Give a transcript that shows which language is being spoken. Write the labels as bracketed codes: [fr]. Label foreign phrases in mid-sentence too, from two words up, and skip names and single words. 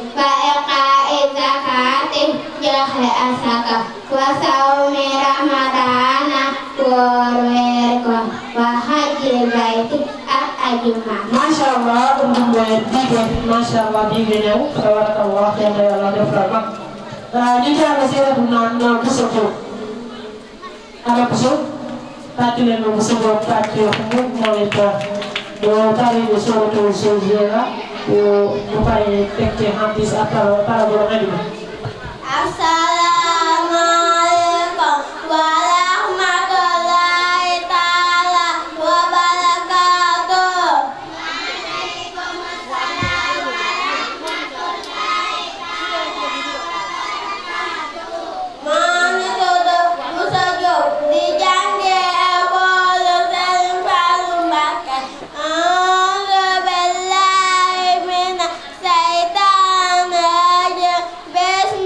[ar] وصوم رمضان ما شاء الله ما شاء الله [wo] diige ñëw [ar] tabarakallah [wo] yal na yàlla def la mag ñu jàng seeratu naan Bousso Diop ana Bousso tàccu leen ma Bousso Diop tàccu mu moom it doo tari de suratul Zulzala bu paree teg ci hadis ak parabole Medina. [ar] السلام عليكم ورحمة الله تعالى وبركاته. [wo] Maa ngi tudd Bousso Diop di jàngee école Serigne Fallou Mbacké. [ar] أعوذ بالله من الشيطان الرجيم.